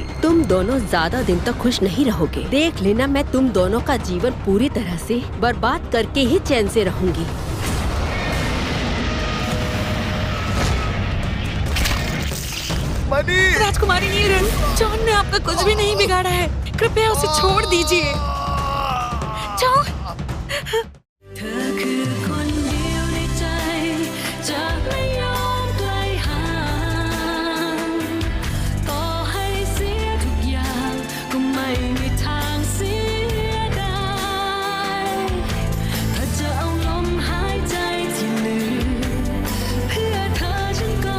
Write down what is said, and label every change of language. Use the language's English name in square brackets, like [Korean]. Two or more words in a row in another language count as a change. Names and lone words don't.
[Hindi] तुम दोनों ज्यादा दिन तक खुश नहीं रहोगे। देख लेना, मैं तुम दोनों का जीवन पूरी तरह से बर्बाद करके ही चैन से रहूंगी। राजकुमारी नीलरथ, जॉन ने आपका कुछ भी नहीं बिगाड़ा है। कृपया उसे छोड़ दीजिए। जाओ। [Thai] เธอคือคนเดียวในใจจะไม่ยอมไกลห่างต่อให้เสียทุกอย่างก็ไม่มีทาง เสียดายถ้าจะเอาลมหายใจที่เหลือเพื่อเธอฉันก็